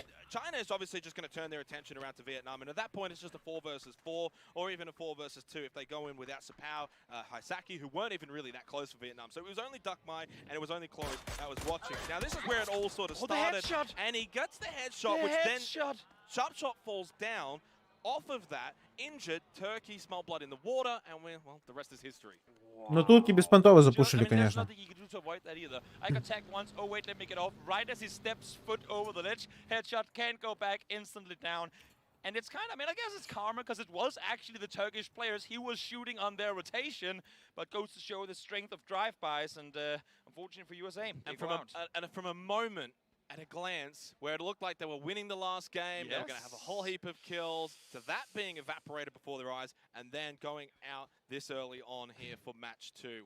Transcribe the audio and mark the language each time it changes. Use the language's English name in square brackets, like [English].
[English] China is obviously just going to turn their attention around to Vietnam, and at that point, it's just a 4 versus 4, or even a 4 versus 2 if they go in without Sapao, Haisaki, who weren't even really that close for Vietnam. So it was only Duck Mai, and it was only Chloe that was watching. Now this is where it all sort of started, and he gets the headshot, which then Sharp Shot falls down. Off of that, injured, Turkey smell blood in the water, and well, the rest is history. [Russian] Но турки беспонтово запушили, конечно. [English] I got tagged once. Oh wait, let me get off. Right as he steps foot over the ledge, headshot can't go back, instantly down. And it's kind of, I mean, I guess it's karma because it was actually the Turkish players he was shooting on their rotation, but goes to show the strength of drive-bys, and unfortunately for USA. And from a moment, at a glance, where it looked like they were winning the last game, they were going to have a whole heap of kills, to that being evaporated before their eyes, and then going out this early on here for match 2.